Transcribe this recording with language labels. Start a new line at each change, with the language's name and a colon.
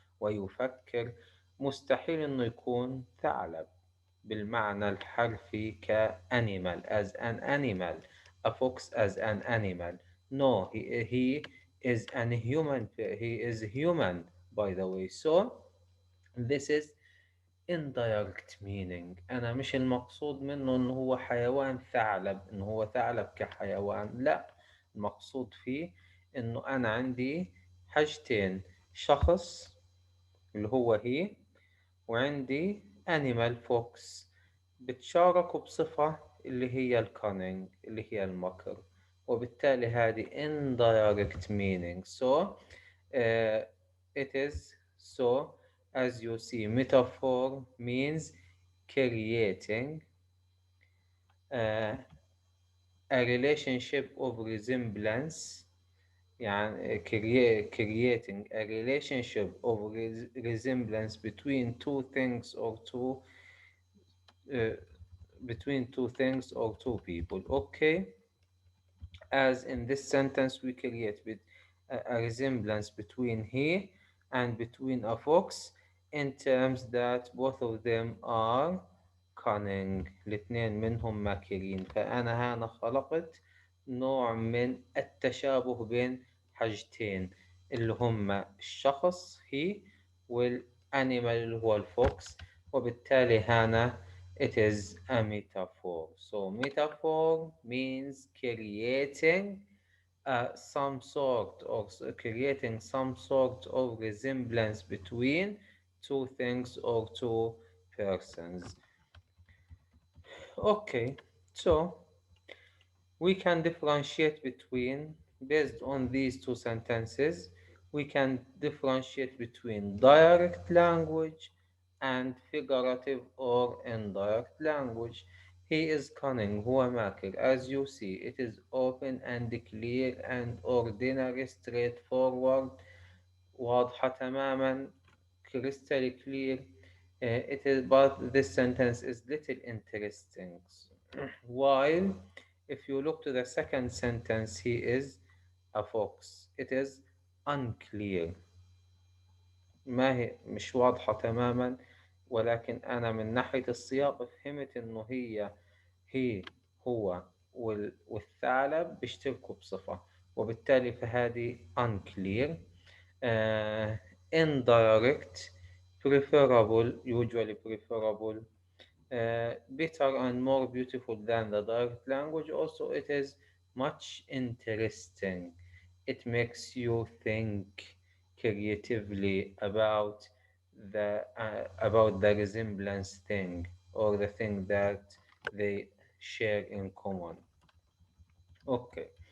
Arabic: ويفكر مستحيل إنه يكون ثعلب بالمعنى الحرفي كأنيمال
English: as an animal a fox as an animal. No, he is an human, he is human by the way. So this is indirect meaning.
Arabic: أنا مش المقصود منه إنه هو حيوان ثعلب، إنه هو ثعلب كحيوان، لا، المقصود فيه إنه أنا عندي حاجتين: شخص اللي هو هي، وعندي
English: animal fox
Arabic: بتشاركوا بصفة اللي هي الكونينج اللي هي المكر، وبالتالي هذه
English: indirect meaning. So it is so as you see metaphor means creating uh, a relationship of resemblance، يعني creating a relationship of resemblance between two things or two uh, between two things or two people. Okay, as in this sentence we create with a resemblance between he and between a fox in terms that both of them are cunning،
Arabic: الاثنين منهم ماكرين. فأنا هنا خلقت نوع من التشابه بين حاجتين اللي هما الشخص هي والأنيمال اللي هو الفوكس، وبالتالي هنا
English: it is a metaphor. So metaphor means creating some sort or creating some sort of resemblance between two things or two persons. Okay, so we can differentiate between, based on these two sentences, we can differentiate between direct language and figurative or indirect language. He is cunning,
Arabic: هو ماكر.
English: As you see, it is open and clear and ordinary, straightforward،
Arabic: واضحة تماما،
English: crystal clear. It is, but this sentence is little interesting. While if you look to the second sentence, he is a fox. It is unclear.
Arabic: ما هي مش واضحة تماما، ولكن أنا من ناحية السياق فهمت إنه هي هو والثعلب بيشتركوا بصفة، وبالتالي فهذه unclear.
English: Indirect preferable usually preferable better and more beautiful than the direct language. Also, it is much interesting. It makes you think creatively about the resemblance thing or the thing that they share in common. Okay.